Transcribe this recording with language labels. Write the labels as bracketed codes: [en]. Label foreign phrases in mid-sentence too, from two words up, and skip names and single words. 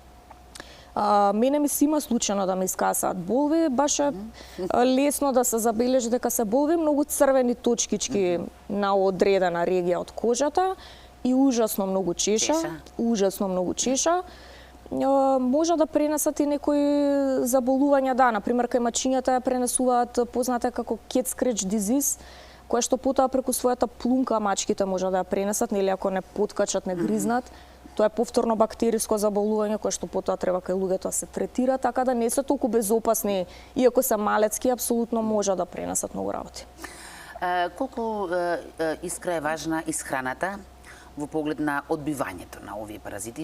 [mk] Мене ми се има случајно да ме искасаат болви, баш е лесно да се забележи дека се болви, многу црвени точкички на одредена регија од кожата и ужасно многу чеша, ужасно многу чеша. Може да пренесат и некои заболувања, да, например кај мачињата ја пренесуваат позната како [en] cat scratch disease, [mk] која што потоа преку својата плунка мачките може да ја пренесат, нели ако не поткачат, не гризнат. Тоа е повторно бактериско заболување кое што потоа треба кај луѓето да се третира, така да не се толку безопасни, иако се малецки, апсолутно може да пренесат многу работи. Колку Искра е важна исхраната во поглед на одбивањето на овие паразити?